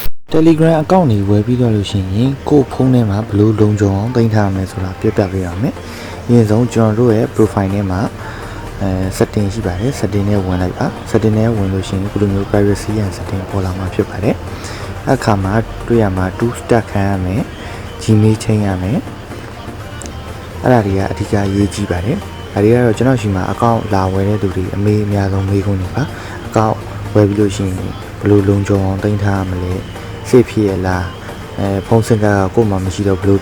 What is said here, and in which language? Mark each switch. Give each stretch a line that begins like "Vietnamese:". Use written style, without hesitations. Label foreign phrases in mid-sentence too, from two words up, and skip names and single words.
Burmese: Telegram account တွေဝယ်ပြီးတော့လို့ရှိရင်ကိုယ့်ဖုန်းထဲမှာဘယ်လိုလုံခြုံအောင်တင်ထားရမလဲဆိုတာပြပြပေးရမယ်။အရင်ဆုံးကျွန်တော်တို့ရဲ့ profile ထဲမှာsetting ရှိပါတယ် setting နဲ့ဝင်လိုက်ပါ setting နဲ့ဝင်လို့ရှိရင်ဒီလိုမျိုး
English: privacy and setting
Burmese: ပေါ်လာ မှာဖြစ်ပါတယ်။အခါမှာတွေ့ရမှာ
English: two step
Burmese: ခံရမယ် Gmail ချိန်ရမယ်။အဲ့ဒါတွေကအဓိကရေးကြည့်ပါတယ်။ဒါတွေကတော့ကျွန်တော်ရှိမှာ account လာဝယ်တဲ့သူတွေအများ ဆုံးမေးခွန်းတွေပါ။ account ဝယ်ပြီးလို့ရှိရင်ဘယ်လိုလုံခြုံအောင်တင်ထားရမလဲ။ စိတ်ဖြစ်ရလားဖုန်းစင်ကကို့မှာမရှိတော့ဘယ်လို